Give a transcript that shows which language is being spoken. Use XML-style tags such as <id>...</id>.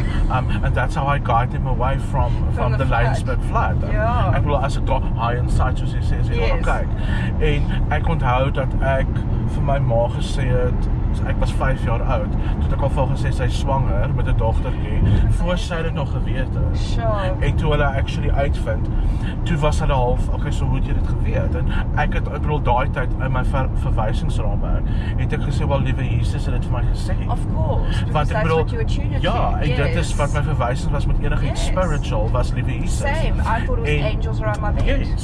<en>And that's how I guided him away from the Laingsburg flood.</en> <af>Ek bedoel as ek daar</af> <en>high inside</en> <af>soos jy sê, kyk. En ek onthou dat ek vir my ma gesê het, ek was 5 jaar oud, toe ek al vir gesê sy is swanger met 'n dogtertjie, voor sy dit nog geweet het. En toe hulle actually uitvind, toe was hulle half, okay, so hoe het jy dit geweet? En ek bedoel daai tyd in my verwysingsraamwerk, het ek gesê, wel liewe Jesus het dit vir my gesê.</af> <en>Of course, because that's what you attuned to.</en> <af>En dit is wat my verwysing was met enigiets spiritual, was liewe Jesus.</af> <en>Same, I thought it was angels around my bed.</en>